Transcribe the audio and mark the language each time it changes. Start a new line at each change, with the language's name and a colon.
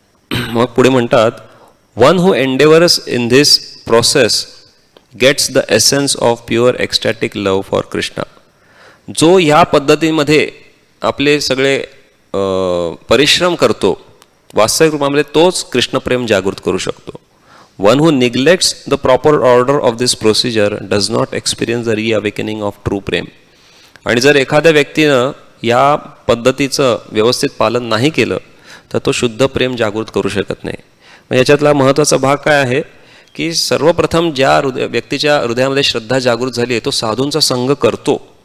Marathi: मग पुढे म्हणतात,
English: One who endeavours in this process gets the essence of pure ecstatic love for Krishna.
Marathi: जो ह्या पद्धतीमध्ये आपले सगळे परिश्रम करतो वास्तविक रूपामध्ये तोच कृष्णप्रेम जागृत करू शकतो.
English: One who neglects the proper order of this procedure does not experience the reawakening of true प्रेम.
Marathi: आणि जर एखाद्या व्यक्तीनं या पद्धतीचं व्यवस्थित पालन नाही केलं तर तो शुद्ध प्रेम जागृत करू शकत नाही. मग याच्यातला महत्त्वाचा भाग काय आहे की सर्वप्रथम ज्या व्यक्तीच्या हृदयामध्ये श्रद्धा जागृत झाली आहे तो साधूंचा संग करतो.